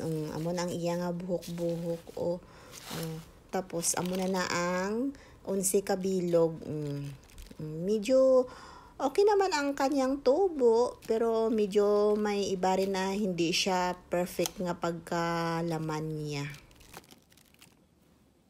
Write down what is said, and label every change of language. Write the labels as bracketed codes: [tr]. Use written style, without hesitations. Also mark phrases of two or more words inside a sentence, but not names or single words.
[hil] Amo na ang iya nga buhok-buhok. Tapos amo na ang 11 kabilog. [tl] Medyo okay naman ang kanyang tubo, pero medyo may iba rin na hindi siya perfect nga pagkalaman niya.